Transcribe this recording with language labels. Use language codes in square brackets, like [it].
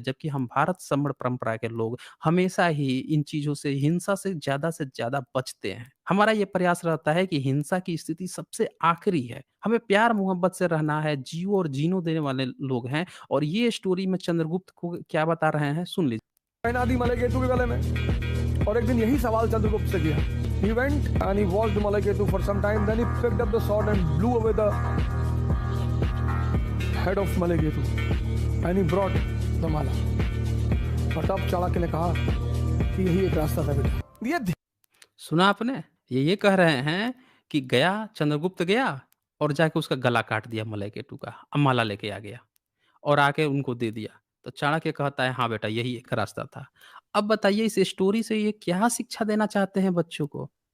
[hi] जबकि हम भारत सम्मण परंपरा के लोग हमेशा ही इन चीज़ों से, हिंसा से ज़्यादा बचते हैं। हमारा ये प्रयास रहता है कि हिंसा की स्थिति सबसे आखिरी है। हमें प्यार-मोहब्बत से रहना है, जियो और जीनो देने वाले लोग हैं और ये स्टोरी में चंद्रगुप्त को क्या बता रहे हैं, सुन लीजिए। पहना दी मलय केतु के गले में। और एक दिन यही सवाल चंद्रगुप्त से किया। [en] He went and he watched Malay Ketu for some time. Then he picked up the sword and blew away the head of Malay Ketu. And he brought the mala. [hi] और तब चाणक्य ने कहा कि यही एक रास्ता था बेटा। सुना आपने? ये कह रहे हैं कि गया, चंद्रगुप्त गया और जाके उसका गला काट दिया मलाईकेटु का, अब माला लेके आ गया और आके उनको दे दिया। तो चाणक्य कहता है, "हाँ बेटा, यही एक रास्ता था।" अब बताइए इस स्टोरी से ये क्या शिक्षा देना चाहते हैं बच्चों को?